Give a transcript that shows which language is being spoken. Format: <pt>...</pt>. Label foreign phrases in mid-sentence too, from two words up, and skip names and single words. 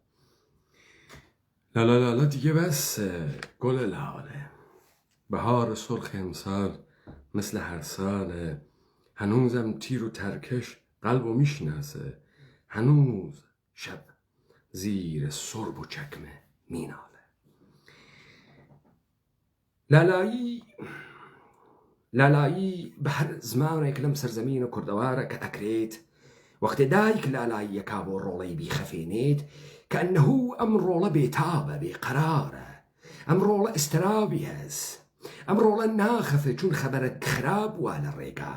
<fa>لالا لالا دیگه بس گل لاله بهار سرخ امسال مثل هر ساله. هنوزم تیر و ترکش قلب و میشناسه، هنوز شب زیر سرب و چکمه میناله.</fa> <ckb>لالایی بە هەر زمانێک لەم سەرزەمینە کوردەوارە کە ئەکرێت وەختێ دایک لالایی یەکا بۆ ڕۆڵەی بیخەفێنێت کە ئەنەهوو ئەم ڕۆڵە بێتابە بێقەرارە، ئەم ڕۆڵە ئسترابی هەز، ئەم ڕۆڵە ناخەفێت چون خەبەرە خراپ وە لە ڕێگا.</ckb>